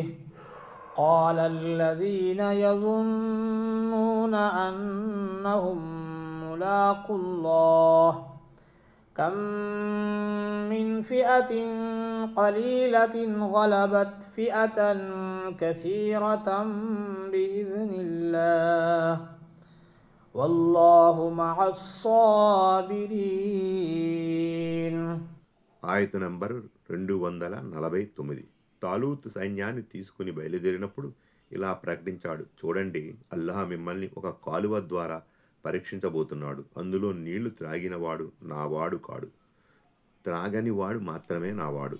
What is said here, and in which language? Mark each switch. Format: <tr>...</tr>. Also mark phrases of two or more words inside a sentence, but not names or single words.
<ar>قال الذين يظنون أنهم ملاقو الله كم من فئة قليلة غلبت فئة كثيرة بإذن الله والله مع الصابرين.</ar> <te>ఆయత నంబర్ 249. తాలూతు సైన్యాన్ని తీసుకుని బయలుదేరినప్పుడు ఇలా ప్రకటించాడు, చూడండి, అల్లాహ్ మిమ్మల్ని ఒక కాలువ ద్వారా పరీక్షించబోతున్నాడు. అందులో నీళ్లు త్రాగినవాడు నావాడు కాడు, త్రాగని వాడు మాత్రమే నావాడు.</te>